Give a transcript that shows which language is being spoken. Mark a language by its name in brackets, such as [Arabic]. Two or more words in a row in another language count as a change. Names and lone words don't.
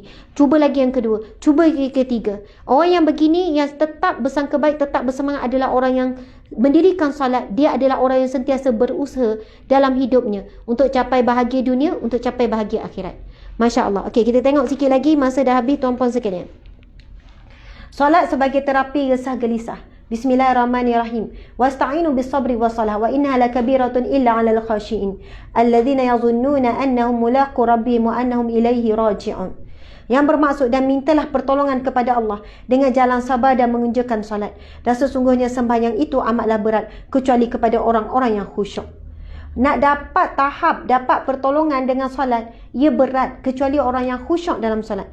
[Malay] Cuba lagi yang kedua, cuba yang ketiga. Orang yang begini, yang tetap bersangka baik, tetap bersemangat adalah orang yang mendirikan solat. Dia adalah orang yang sentiasa berusaha dalam hidupnya untuk capai bahagia dunia, untuk capai bahagia akhirat. [Arabic] ما شاء الله. [Malay] Okey, kita tengok sikit lagi, masa dah habis, tuan-puan sekalian. Solat sebagai terapi resah gelisah. [Arabic] Bismillahirrahmanirrahim. واستعينوا بالصبر والصلاة وإنها لكبيرة إلا على الخاشعين الذين يظنون أنهم ملاقو ربهم وأنهم إليه راجعون. [Malay] Yang bermaksud, dan mintalah pertolongan kepada Allah dengan jalan sabar dan mengerjakan solat. Dan sesungguhnya sembahyang itu amatlah berat kecuali kepada orang-orang yang khusyuk. Nak dapat tahap, dapat pertolongan dengan solat, ia berat kecuali orang yang khusyuk dalam solat.